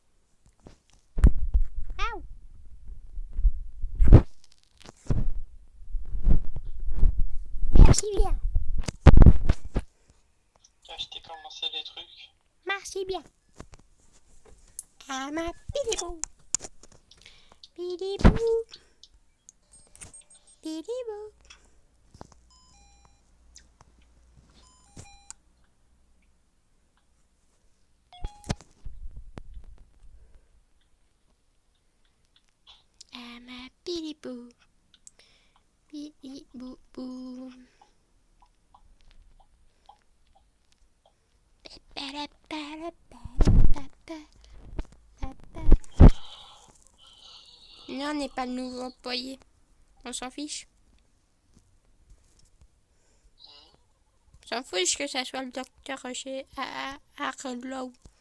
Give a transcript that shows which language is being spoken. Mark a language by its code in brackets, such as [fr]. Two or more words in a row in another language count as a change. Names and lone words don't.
[fr] Waouh! Merci bien! Je t'ai commencé des trucs. Merci bien! Ah ma Bilibou! Bilibou! Bilibou! Ah ma Bilibou! Bilibou! Non, on n'est pas le nouveau employé. On s'en fiche. On s'en fiche que ça soit le docteur chez Harlow.